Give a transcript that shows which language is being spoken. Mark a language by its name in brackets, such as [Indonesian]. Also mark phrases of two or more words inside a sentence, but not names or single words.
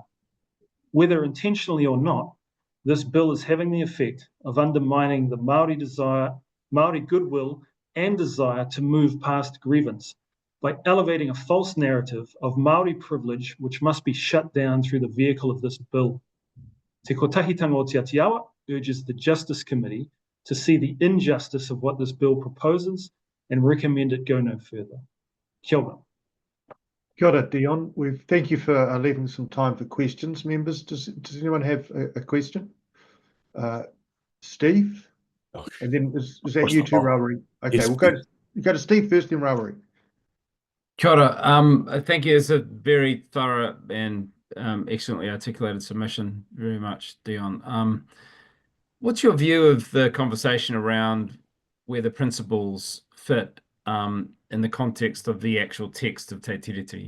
[English] Whether intentionally or not, this bill is having the effect of undermining the Maori goodwill and desire to move past grievance by elevating a false narrative of Maori privilege which must be shut down through the vehicle of this bill. Te Kotahitanga o Te Atiawa urges the Justice Committee to see the injustice of what this bill proposes and recommend it go no further. [Māori] Kia ora. Kia ora, Dion. [English] Thank you for leaving some time for questions, members. Does anyone have a question? Steve? Oh, And then is that you too, Rawiri? Okay, yes, we'll go to Steve first, then Rawiri. [Māori] Kia ora. [English] Thank you. It's a very thorough and excellently articulated submission. Very much, Dion. What's your view of the conversation around where the principles fit in the context of the actual text of Te Tiriti?